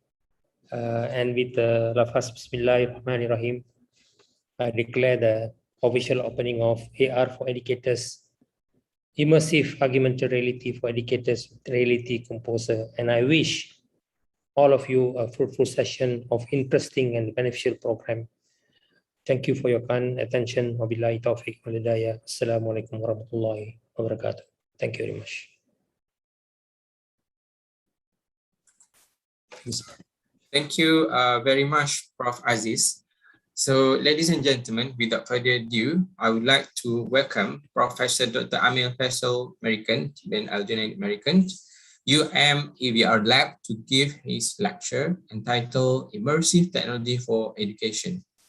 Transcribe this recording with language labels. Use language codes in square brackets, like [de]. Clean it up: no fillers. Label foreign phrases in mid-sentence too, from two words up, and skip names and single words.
[en] And with Lafaz Bismillahirrahmanirrahim, I declare the official opening of AR for Educators, Immersive Augmented Reality for Educators with Reality Composer. And I wish all of you a fruitful session of interesting and beneficial program. Thank you for your kind attention. [ar] وبالله التوفيق و الهداية. السلام عليكم ورحمة الله وبركاته. [en] Thank you very much. Thank you very much, Prof. Aziz. So, ladies and gentlemen, without further ado, I would like to welcome Professor Dr. Amir Faisal American, then Algeria American, EVR Lab to give his lecture entitled Immersive Technology for Education.